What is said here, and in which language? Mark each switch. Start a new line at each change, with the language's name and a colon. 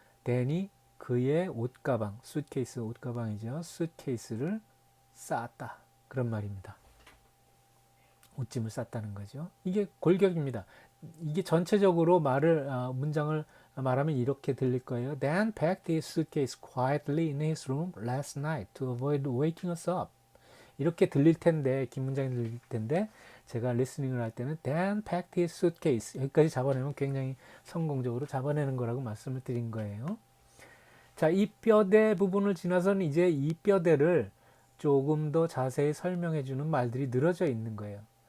Korean: 댄이 그의 옷가방, 수트케이스 옷가방이죠. 수트케이스를 쌌다. 그런 말입니다. 옷짐을 쌌다는 거죠. 이게 골격입니다. 이게 전체적으로 문장을 말하면 이렇게 들릴 거예요.
English: Dan packed his suitcase quietly in his room last night to avoid waking us up.
Korean: 이렇게 들릴 텐데, 긴 문장이 들릴 텐데, 제가 리스닝을 할 때는
English: Dan packed his suitcase.
Korean: 여기까지 잡아내면 굉장히 성공적으로 잡아내는 거라고 말씀을 드린 거예요. 자, 이 뼈대 부분을 지나서는 이제 이 뼈대를 조금 더 자세히 설명해 주는 말들이 늘어져 있는 거예요.